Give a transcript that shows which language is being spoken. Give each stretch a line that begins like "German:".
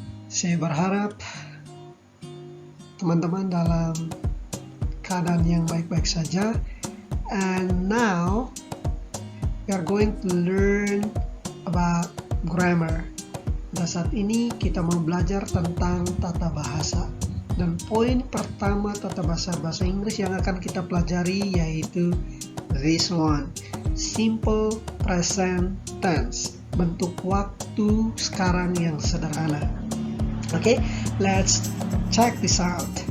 Indonesian: Saya berharap teman-teman dalam keadaan yang baik-baik saja.
English: And now we are going to learn about grammar.
Indonesian: Pada saat ini kita mau belajar tentang tata bahasa. Dan poin pertama tata bahasa Inggris yang akan kita pelajari yaitu
English: this one,
Indonesian: simple present tense, bentuk waktu sekarang yang sederhana.
English: Okay, let's check this out.